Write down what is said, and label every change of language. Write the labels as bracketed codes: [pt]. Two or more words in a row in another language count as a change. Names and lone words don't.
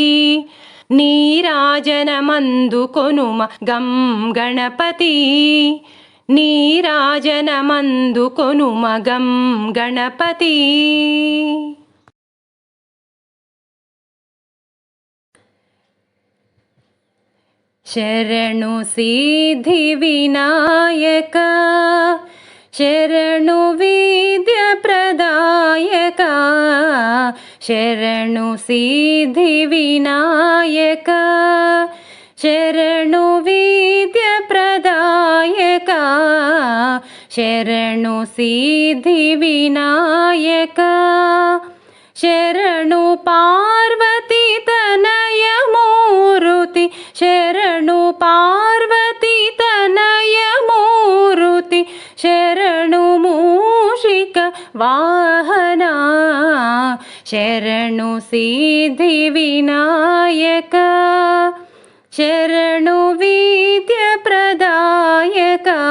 [te] నీరాజనమందు కొనుమగం గణపతి నీరాజనమందు కొనుమగం గణపతి శరణు సిద్ధి వినాయక శరణు విద్య ప్రదాయక [kn] ಶರಣು ಸಿದ್ಧಿವಿನಾಯಕ ಶರಣು ವಿದ್ಯಾಪ್ರದಾಯಕ ಶರಣು ಸಿದ್ಧಿವಿನಾಯಕ ಶರಣು ಪಾರ್ವತಿ ತನಯ ಮೂರುತಿ ಶರಣು ಪಾರ್ವತಿ ತನಯ ಮೂರುತಿ ಶರಣು ಮೂಷಿಕ ವಾಹನ ಶರಣು ಸಿದ್ಧಿವಿನಾಯಕ ಶರಣು ವಿದ್ಯಾಪ್ರದಾಯಕ